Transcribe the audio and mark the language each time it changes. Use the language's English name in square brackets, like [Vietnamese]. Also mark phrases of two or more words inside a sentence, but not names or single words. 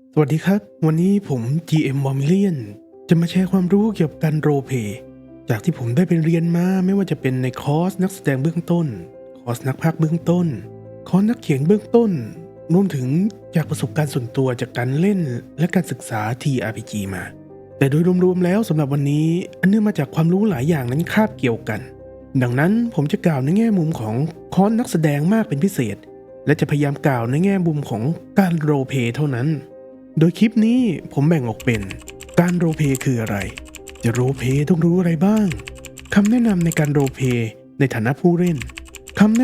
[Thai] สวัสดีครับวันนี้ผม GM w a r m i l i o n จะมาแชร์ความรู้เกี่ยวกับการโรลเพลย์จากที่ผมได้ไปเรียนมาไม่ว่าจะเป็นใน คอร์สนักแสดงเบื้องต้นคอร์สนักพากย์เบื้องต้นคอร์สนักเขียนเบื้องต้นรวมถึงจากประสบการณ์ส่วนตัวจากการเล่น และการศึกษา TRPG มาแต่โดยรวมๆแล้วสำหรับวันนี้อันเนื่องมาจากความรู้หลายอย่างนั้นคาบเกี่ยวกันดังนั้นผมจะกล่าวในแง่มุมของคอร์สนักแสดงมากเป็นพิเศษและจะพยายามกล่าวในแง่มุมของการโรลเพลย์เท่านั้นโดยคลิปนี้ผมแบ่งออกเป็นการโรลเพลย์คืออะไรจะโรลเพลย์ต้องรู้อะไรบ้างคำแนะนำในการโรลเพลย์ในฐานะผู้เล่นคำแนะ